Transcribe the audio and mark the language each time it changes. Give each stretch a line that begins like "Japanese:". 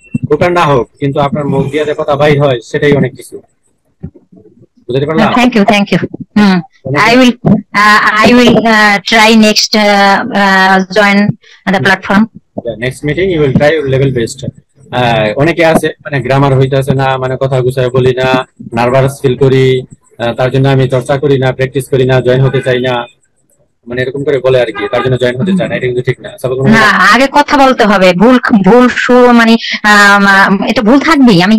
Bangla: হোক আর না হোক, কিন্তু আপনার মুখ দিয়ে যে কথা বাইর হয় সেটাই অনেক কিছু। বুঝতে পারলাম?
English: Thank you. I will try next join the platform. Next meeting you will try level best.
Bangla: অনেকে আছে মানে গ্রামার হইতাছে না, মানে কথা গুছায় বলি না, নার্ভাস ফিল করি, তার জন্য আমি চর্চা করি না, প্র্যাকটিস করি না, জয়েন হতে চাই না, মানে এরকম করে বলে আর কি, তার জন্য জয়েন হতে চায় না। এটা কিন্তু ঠিক না। না, আগে কথা বলতে হবে। ভুল ভুল মানে এটা ভুল থাকবেই।